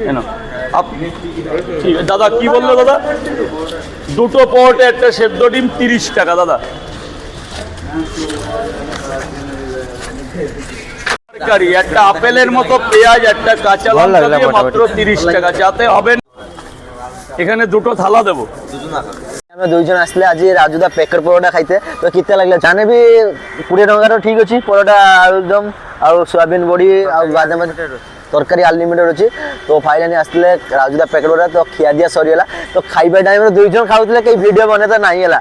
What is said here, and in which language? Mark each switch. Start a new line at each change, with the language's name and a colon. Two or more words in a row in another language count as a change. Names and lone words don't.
Bangla: ঠিক আছে দাদা, কি বললো দাদা? 2টো পাওয়াটা, একটা সেদ্ধ ডিম, 30 টাকা দাদা। একটা আপেলের মতো পেঁয়াজ, একটা কাঁচা লঙ্কা দিয়ে মাত্র 30 টাকা। যাতে হবে না। এখানে 2টো থালা দেবো।
Odia: ଆମେ 2 ଜଣ ଆସିଲେ ଆଜି ରାଜୁଦା ପ୍ୟାକେଟ୍ ପରଟା ଖାଇତେ। ତ କେତେ ଲାଗିଲା ଜାନେ ବି 20 ଟଙ୍କାର ଠିକ୍ ଅଛି। ପରଟା, ଆଳୁଦମ୍ ଆଉ ସୋୟାବିନ୍ ବଡ଼ି ଆଉ ବାଦାମ ତରକାରୀ ଅନଲିମିଟେଡ୍ ଅଛି। ତ ଫାଇନାଲି ଆସିଥିଲେ ରାଜୁଦା ପ୍ୟାକେଟ୍ ପରଟା। ତ ଖିଆ ଦିଆ ସରିଗଲା। ତ ଖାଇବା ଟାଇମ୍ରେ 2 ଜଣ ଖାଉଥିଲେ, କେହି ଭିଡ଼ିଓ ବନେଇ ତ ନାହିଁ ହେଲା।